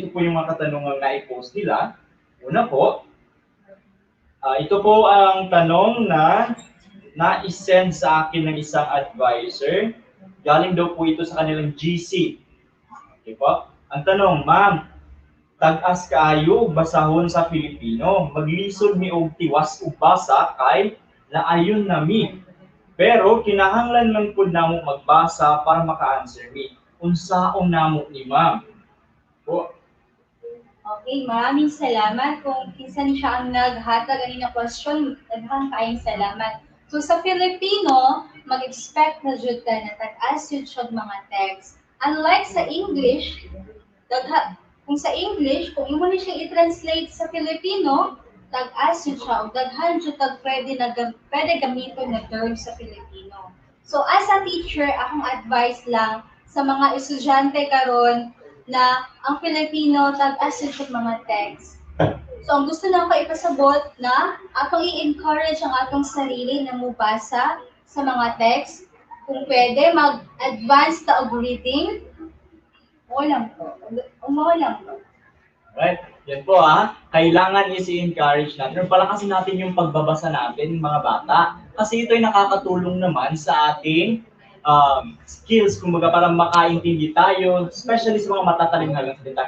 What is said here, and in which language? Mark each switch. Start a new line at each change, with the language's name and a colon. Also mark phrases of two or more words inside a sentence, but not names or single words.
Filipino: Ito po yung mga katanungan na i-post nila. Una po, ito po ang tanong na na-send sa akin ng isang advisor. Galing daw po ito sa kanilang GC. Okay po? Ang tanong, ma'am,
Cebuano: tag-as kaayo basahon sa Filipino, maglisod mi og tiwas ug basa kay laayon nami. Pero kinahanglan lang po namo magbasa para maka-answer me. Unsaon namo ni ma'am? Po.
Filipino: Okay, maraming salamat.
Cebuano: Kung kinsa ni siya ang naghatag ani na question, daghang kaayong salamat. So sa Filipino, mag-expect na jud ka na tag-as jud siya mga text. Unlike sa English, kung sa English, kung imo ni siya i-translate sa Filipino, tag-as jud siya ug daghan jud tag pwede gamiton na term sa Filipino.
English: So as a teacher,
Cebuano: akong advice lang sa mga estudyante karon na ang Filipino tag-as jud siya mga text. So ang gusto na ako ipasabot na atong i-encourage ang atong sarili na mubasa sa mga text. Kung pwede, mag-advance ta og reading.
Filipino: Lang po. Lang po. Right? Yan po kailangan i-encourage natin. Palakasin natin yung pagbabasa natin mga bata. Kasi ito ay nakakatulong naman sa ating skills, kumbaga para makaintindi tayo, especially sa mga matatalinhagang salita.